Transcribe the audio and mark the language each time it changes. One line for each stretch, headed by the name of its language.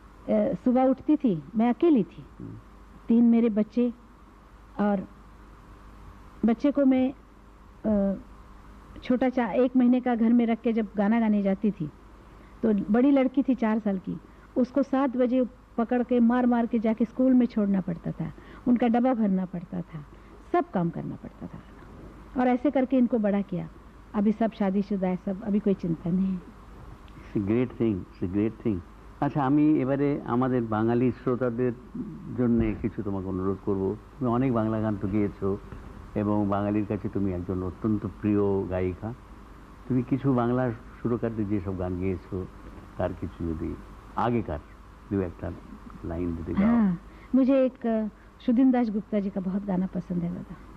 Hindi: सुबह उठती थी, मैं अकेली थी, 3 मेरे बच्चे, और बच्चे को मैं छोटा 1 महीने का घर में रख के जब गाना गाने जाती थी, तो बड़ी लड़की थी 4 साल की, उसको 7 बजे पकड़ के मार मार के जाके स्कूल में छोड़ना पड़ता था, उनका डब्बा भरना पड़ता था, सब काम करना पड़ता था। और ऐसे करके इनको बड़ा किया। अभी सब शादीशुदा है, सब, अभी कोई चिंता नहीं है।
English: Great thing.
Bangla: আচ্ছা, আমি এবারে আমাদের বাঙালি শ্রোতাদের জন্য কিছু তোমাকে অনুরোধ করব। তুমি অনেক বাংলা গান তো গেয়েছো এবং বাঙালির কাছে তুমি একজন অত্যন্ত প্রিয় গায়িকা। তুমি কিছু বাংলা সুরকারদের যেসব গান গেয়েছো তার কিছু যদি আগেকার 2-1 লাইন যদি গাও।
Hindi: हाँ, मुझे एक सुदीन दास गुप्ता जी का बहुत गाना पसंद है दादा।